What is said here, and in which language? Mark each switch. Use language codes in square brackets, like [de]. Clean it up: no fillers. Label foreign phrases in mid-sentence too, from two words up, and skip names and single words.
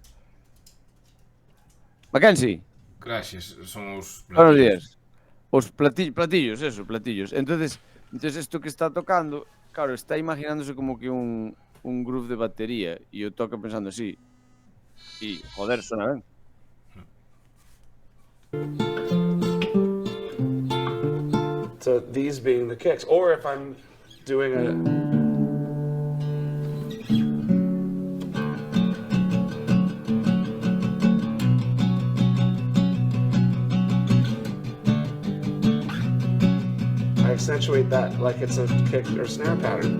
[gl] Mackenzie? Crashes son os platillos. [es] Buenos días. [gl] Os platillos, eso, platillos. Entonces isto que está tocando, claro, está imaginándose como que un groove de batería e o toca pensando así. E, joder, suena ben. [en] So these being the kicks, or if I'm doing a... accentuate that like it's a kick or snare pattern.